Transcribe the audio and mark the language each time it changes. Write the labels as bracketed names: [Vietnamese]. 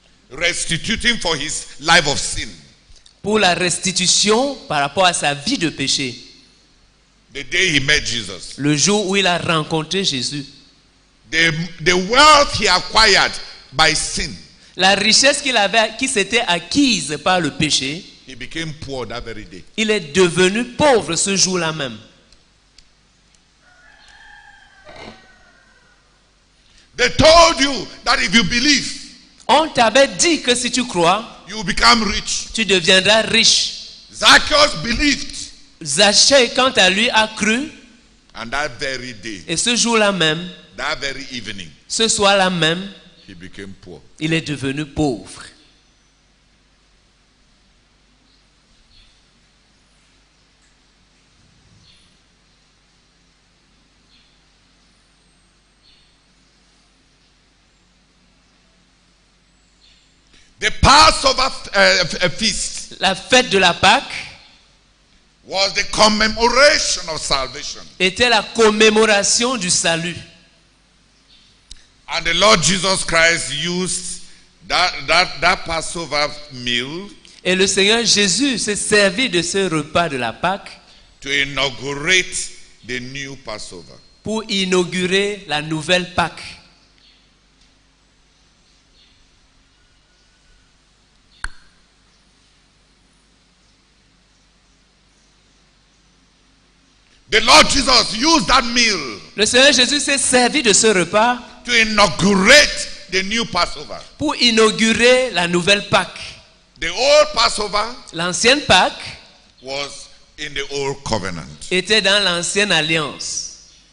[English] restituting for his life of sin. [French] pour la restitution par rapport à sa vie de péché. [English] The day he met Jesus. [French] Le jour où il a rencontré Jésus. [English] The wealth he acquired by sin. [French] La richesse qu'il avait, qui s'était acquise par le péché, [English] He became poor that very day. [French] il est devenu pauvre ce jour-là même. [English] They told you that if you believe, [French] On t'avait dit que si tu crois, [English] you will become rich. [French] tu deviendras riche. [English] Zacchaeus believed. [French] Zachée, quant à lui, a cru, [English] And that very day, [French] et ce jour-là même, [English] that very evening, [French] ce soir-là même, [English] he became poor. [French] il est devenu pauvre. [English] The Passover feast [French] La fête de la Pâque [English] was the commemoration of salvation. [French] était la commémoration du salut. [English] And the Lord Jesus Christ used that Passover meal [French] Et le Seigneur Jésus s'est servi de ce repas de la Pâque [English] to inaugurate the new Passover. [French] pour inaugurer la nouvelle Pâque. [English] The Lord Jesus used that meal [French] Le Seigneur Jésus s'est servi de ce repas [English] to inaugurate the new Passover. [French] pour inaugurer la nouvelle Pâque. [English] The old Passover [French] L'ancienne Pâque [English] was in the old covenant. [French] était dans l'ancienne alliance.